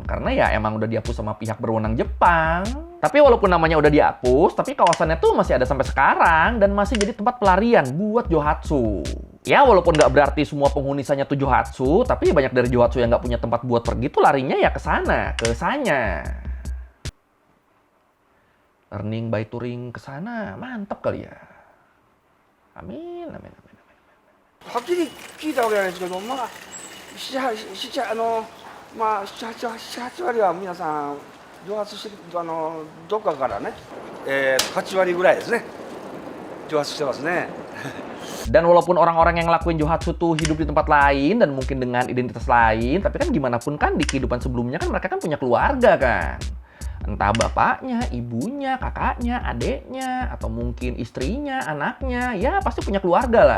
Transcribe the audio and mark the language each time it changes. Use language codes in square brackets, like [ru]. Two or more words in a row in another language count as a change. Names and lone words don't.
[id] Karena ya emang udah dihapus sama pihak berwenang Jepang. Tapi walaupun namanya udah dihapus, tapi kawasannya tuh masih ada sampai sekarang dan masih jadi tempat pelarian buat johatsu. Ya walaupun nggak berarti semua penghuni Sanya tuh johatsu, tapi banyak dari johatsu yang nggak punya tempat buat pergi tuh larinya ya ke sana, ke Sanya. [en] Learning by touring [id] ke sana, mantap kali ya. Amin, amin, amin. [ja] はっきり聞いたわけじゃないですけど、まあ、7、8割は皆さん、蒸発してどっかからね、8割ぐらいですね、蒸発してますね。 [id] Dan walaupun orang-orang yang ngelakuin johatsu tuh hidup di tempat lain dan mungkin dengan identitas lain, tapi kan gimana pun kan di kehidupan sebelumnya kan mereka kan punya keluarga kan. Entah bapaknya, ibunya, kakaknya, adeknya, atau mungkin istrinya, anaknya, ya pasti punya keluarga lah.